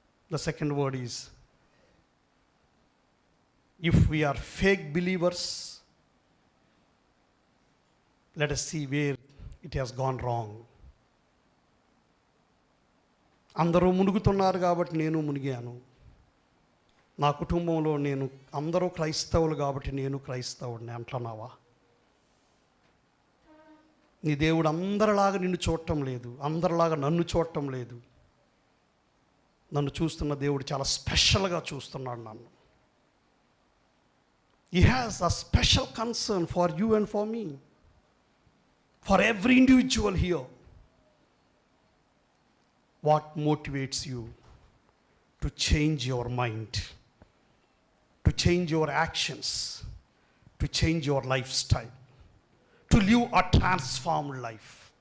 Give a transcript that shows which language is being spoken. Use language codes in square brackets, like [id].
[en] The second word is, if we are fake believers, let us see where it has gone wrong. [te] అందరూ మునుగుతున్నారు కాబట్టి నేను మునిగాను. నా కుటుంబంలో నేను అందరూ క్రైస్తవులు కాబట్టి నేను క్రైస్తవుడిని అంటున్నావా? నీ దేవుడు అందరిలాగా నిన్ను చూడటం లేదు, అందరిలాగా నన్ను చూడటం లేదు. నన్ను చూస్తున్న దేవుడు చాలా స్పెషల్గా చూస్తున్నాడు నన్ను. [en] He has a special concern for you and for me, for every individual here. What motivates you to change your mind, to change your actions, to change your lifestyle, to live a transformed life?